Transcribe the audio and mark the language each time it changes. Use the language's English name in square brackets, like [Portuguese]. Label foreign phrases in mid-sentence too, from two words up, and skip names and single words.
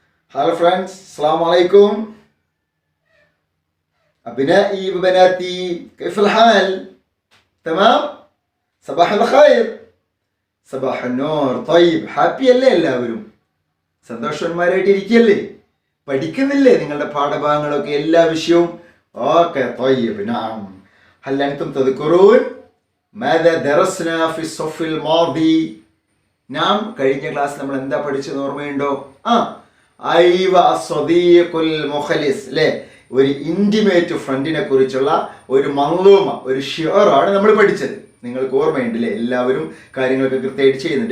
[Arabic] هلا فريندز، السلام عليكم أبنائي وبناتي، كيف الحال؟ تمام؟ صباح الخير. صباح النور. طيب, [Malayalam] ഹാപ്പി അല്ലേ എല്ലാവരും? സന്തോഷന്മാരായിട്ടിരിക്കല്ലേ? പഠിക്കുന്നില്ലേ നിങ്ങളുടെ പാഠഭാഗങ്ങളൊക്കെ എല്ലാ വിഷയവും? ഓക്കെ. [Arabic] طيب نعم. هل أنتم تذكرون ماذا درسنا في الصف الماضي؟ [Malayalam] നാം കഴിഞ്ഞ ക്ലാസ് നമ്മൾ എന്താ പഠിച്ചത് ഓർമ്മയുണ്ടോ? [Arabic] أيوه الصديق المخلص അല്ലേ? [Malayalam] ഒരു [English] intimate friend [Malayalam] കുറിച്ചുള്ള ഒരു മൻളൂമ, ഒരു ഷിഅറാണ് നമ്മൾ പഠിച്ചത്. നിങ്ങൾക്ക് ഓർമ്മയുണ്ടല്ലേ? എല്ലാവരും കാര്യങ്ങളൊക്കെ കൃത്യമായിട്ട് ചെയ്യുന്നുണ്ട്.